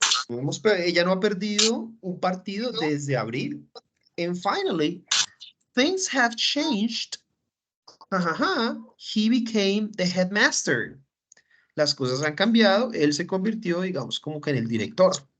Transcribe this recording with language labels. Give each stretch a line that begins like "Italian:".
Spanish: Ella no ha perdido un partido desde abril.
English: And finally, things have changed. He became the headmaster.
Spanish: Las cosas han cambiado. Él se convirtió, digamos, como que en el director.